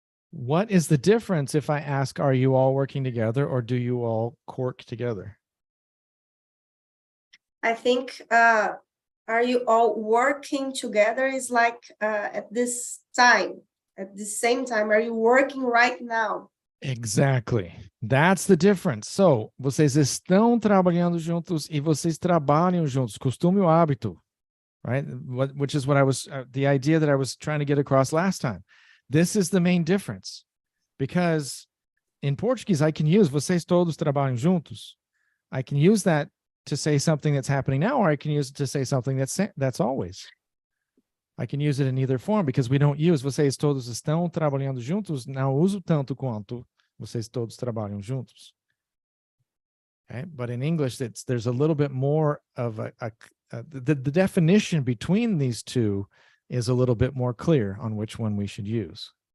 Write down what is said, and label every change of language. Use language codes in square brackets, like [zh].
[en] What is the difference if I ask, are you all working together, or do you all work together? I think are you all working together is like at this time, at the same time, are you working right now? Exactly. That's the difference. [pt] So, vocês estão trabalhando juntos e vocês trabalham juntos. Costume o hábito, [en] right? Which is what I was, the idea that I was trying to get across last time. This is the main difference, because in Portuguese, I can use [pt] vocês todos trabalham juntos. [en] I can use that to say something that's happening now, or I can use it to say something that's always. I can use it in either form, because we don't use [pt] vocês todos estão trabalhando juntos. Não uso tanto quanto vocês todos trabalham juntos. [en] Okay? But in English, there's a little bit more of the definition between these two is a little bit more clear on which one we should use.